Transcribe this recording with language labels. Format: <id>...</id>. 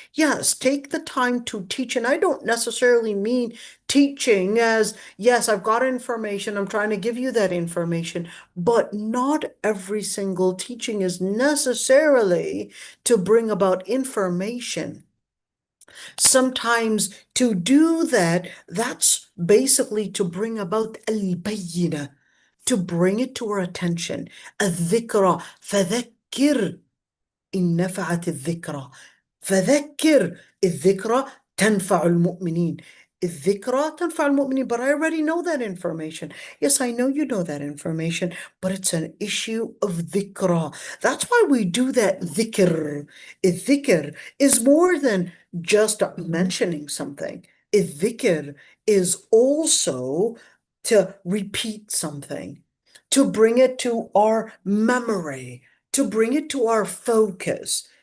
<en>Yes, take the time to teach. And I don't necessarily mean teaching as, yes, I've got information, I'm trying to give you that information, but not every single teaching is necessarily to bring about information. Sometimes to do that, that's basically to bring about al-bayyinah, to bring it to our attention.</en> <ar>الذكرى فذكر إن نفعت الذكرى فذكر الذكرى تنفع المؤمنين. الذكرى تنفع المؤمنين,</ar> <en>but I already know that information. Yes, I know you know that information, but it's an issue of dhikra. That's why we do that dhikr. Dhikr is more than just mentioning something. Dhikr is also to repeat something, to bring it to our memory, to bring it to our focus.</en>